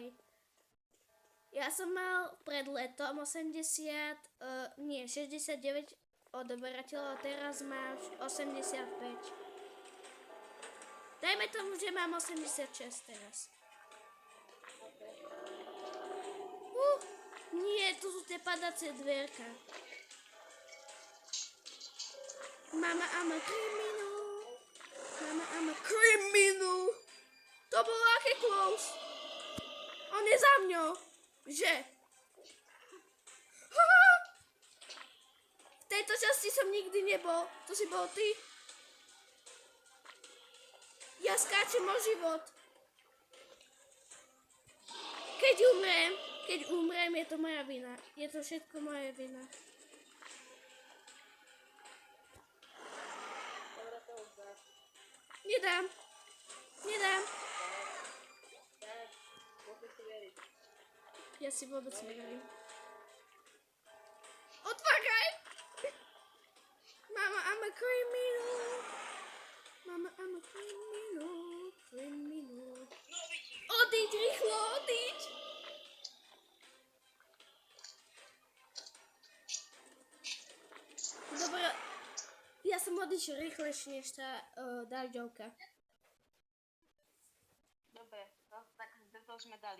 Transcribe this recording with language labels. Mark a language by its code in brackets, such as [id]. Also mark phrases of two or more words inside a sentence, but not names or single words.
[sk] Ja som mal pred letom 69 odoberateľov, teraz máš 85. Dajme tomu, že mám 86 teraz. Nie, tu sú tie padacie dvierka. [en] Mama, I'm a criminal. Mama, I'm a criminal. [sk] To bolo aké [en] close. [sk] On je za mňou. Že? V tejto časti som nikdy nebol. To si bol ty. Ja skáčem o život. Keď umrem, je to moja vina. Je to všetko moja vina. Dobre, to už dáš. Nedám. Tak, môžeš si veriť. Ja si vôbec neverím. Otváraj! [en] Mama, I'm a criminal. Mama, I'm a criminal. [sk] No vidíš. Odíď, rýchlo, odíď! Dobre, ja som odišiel rýchlejšie než tá dažďovka. Dobre, no, tak to sme dali.